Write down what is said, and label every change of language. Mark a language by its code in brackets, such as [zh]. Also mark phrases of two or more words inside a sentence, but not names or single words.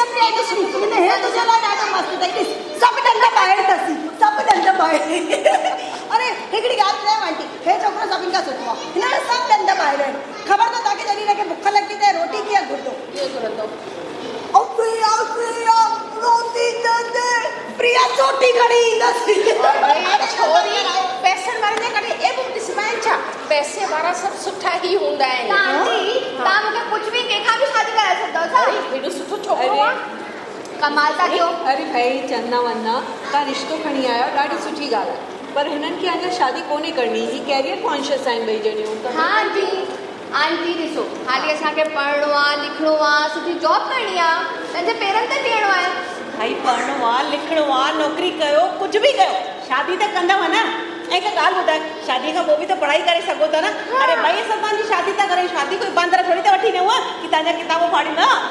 [sd] तो सुन हिन हे तुझे लाइ ॾाढो मस्तु अथई ॾिस सभु ॾंद ॿाहिरि अथसि सभु ॾंद ॿाहिरि अरे हिकिड़ी ॻाल्हि ॿुधायांव आंटी हे छोकिरो सभिनि खां सुठो आहे हिन में सभु ॾंद ॿाहिरि आहिनि ख़बर अथव तव्हांखे जॾहिं हिनखे बुख लॻी त रोटी कीअं घुरंदो ऐं प्रिया रोटी ॾंद प्रिया सोटी खणी ईंदसि छोरी पैसनि वारनि जे करे ए बुक ॾिसबाइन छा पैसे वारा सभु सुठा ई हूंदा आहिनि आंटी तव्हां मूंखे कुझु बि कंहिंखां बि शादी कराए सघंदव छा हेॾो सुठो छोकिरो आहे कमाल था कयो अरे भाई चंदा वंदा तव्हां रिश्तो खणी आया आहियो ॾाढी सुठी ॻाल्हि आहे पर हिननि खे अञा शादी कोन्हे करणी ही [en] career conscious [sd] आहिनि ॿई ॼणियूं हाँ आंटी ॾिसो हाली असांखे पढ़णो आहे लिखणो आहे सुठी जॉब करणी आहे पंहिंजे पेरनि ते बीहणो आहे भाई पढ़णो आहे लिखणो आहे नौकिरी कयो कुझु बि कयो शादी त कंदव न ऐं हिकु ॻाल्हि ॿुधाए शादी खां पोइ बि त पढ़ाई करे सघो था न अरे भाई असां तव्हांजी शादी था करियूं शादी कोई बांदर थोरी त वठी ॾियूं की तव्हांजा किताबूं फाड़ींदा